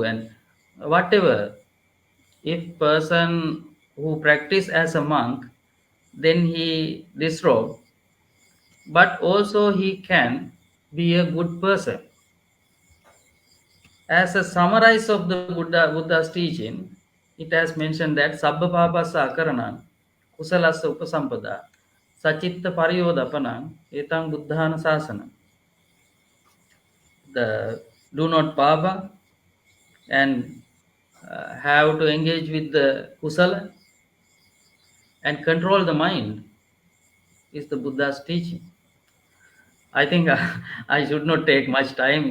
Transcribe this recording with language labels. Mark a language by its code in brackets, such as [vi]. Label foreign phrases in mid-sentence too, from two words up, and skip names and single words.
[en] And whatever, if person who practice as a monk, then he disrobe, but also he can be a good person. As a summarize of the Buddha's teaching, it has mentioned that [pi] Sabba Papasa Akaranan, Kusalasa Upasampada, Sachitta Pariyodapana, Etang Buddhana Sasana. [en] The do not papa and have to engage with the Kusala and control the mind is the Buddha's teaching. I think I should not take much time.